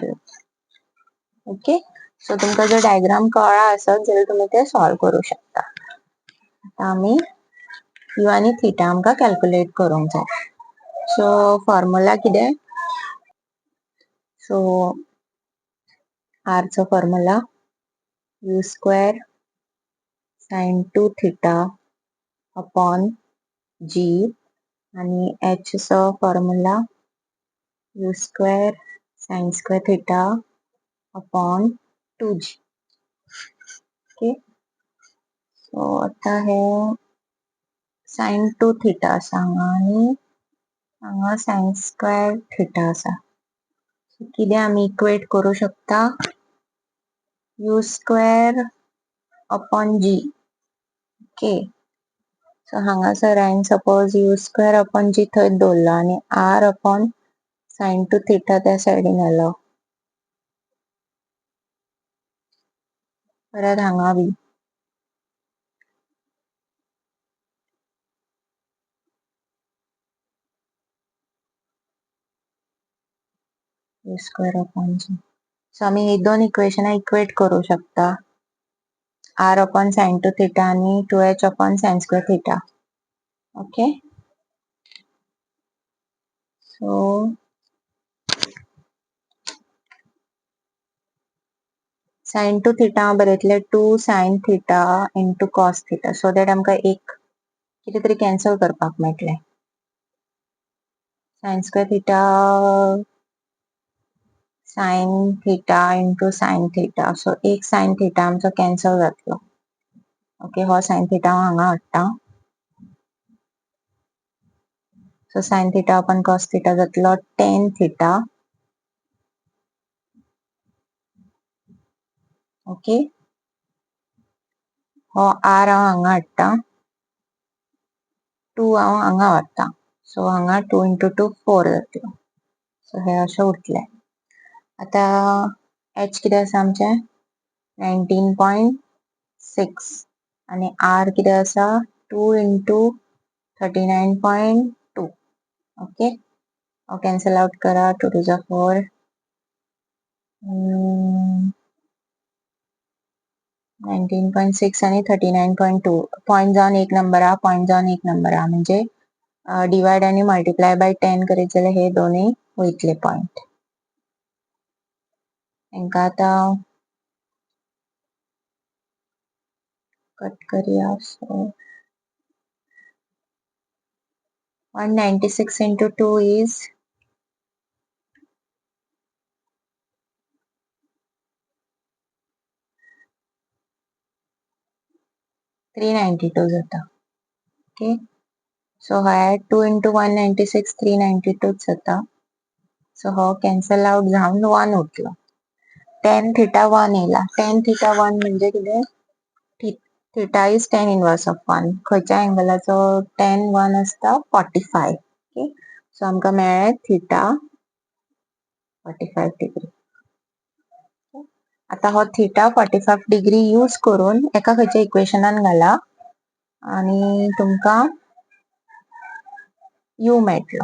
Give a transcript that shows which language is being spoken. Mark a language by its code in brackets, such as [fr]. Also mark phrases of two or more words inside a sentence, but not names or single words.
[en] okay, so [kok] तुमकां जर डायग्राम कळ्ळा आसत जाल्यार तुम्ही ते सॉल्व करू शकता. आता आमी यू आणि थिटा आमकां कॅल्क्युलेट करूंक जाय. [en] so formula [kok] कितें, सो आर चो फॉर्म्युला [en] u square sine 2 theta upon g [kok] आणि एच चो फॉर्म्युला [en] u square sine square theta upon 2g. okay, so [kok] आता हे [en] sine 2 theta [kok] आसा हांगा आणि हांगा [en] sine square theta [kok] आसा. कितें आमी इक्वेट करू शकता, [en] u square upon g. okay, so [kok] हांगासर हांवें [en] suppose u square upon g [kok] थंय दवरलो आणि [en] r upon sine 2 theta [kok] त्या सायडीन आयलो. परत हांगा बी [en] u square upon g. [kok] सो आमी ही दोन इक्वेशनां इक्वेट करू शकता, [en] r upon sine 2 theta [kok] आणि [en] 2h upon sine square theta. okay, so sine 2 theta [kok] बरयतले [en] 2 sine theta into cos theta, so that [kok] आमकां एक कितें तरी कॅन्सल करपाक मेळटलें. [en] sine square theta sine theta into sine theta, so [kok] एक [en] sine theta [kok] आमचो कॅन्सल जातलो. ओके, हो [en] sine theta [kok] हांगा हाडटा, [en] so sine theta upon cos theta [kok] जातलो [en] tan theta. [kok] ओके, हो आर हांव हांगा हाडटा, 2 हांव हांगा व्हरता, सो हांगा 2 into 2 4 जातलो. सो हे अशें उरतलें. आता एच कितें आसा आमचें 19.6 आणि आर कितें आसा 2 into 39.2. ओके, हो [en] cancel out [kok] करा, 2 to 4, 19.6 आणि 39.2. पॉइंट जावन एक नंबर हा, पॉइंट जावन एक नंबर हा, म्हणजे डिवाइड आणि [en] multiply by 10 [kok] करीत जाल्यार हे दोन्ही वयतले पॉइंट. हांकां आतां कट करूया. सो [en] 196 into 2 is 392 [kok] जाता. [en] okay, so [kok] हाय 2 into 196 392 जाता. सो हो [en] cancel out [kok] जावन 1 उरलो. [en] tan theta 1 [kok] येयला. [en] tan theta 1 [kok] म्हणजे कितें? [en] theta is tan inverse of 1. [kok] खंयच्या एंगलाचो tan 1 आसता 45. [en] okay, so [kok] आमकां मेळ्ळें theta 45 डिग्री. आता हो theta 45 डिग्री यूज करून एका खंयच्या इक्वेशनान घाला आणि तुमकां u मेळटलो.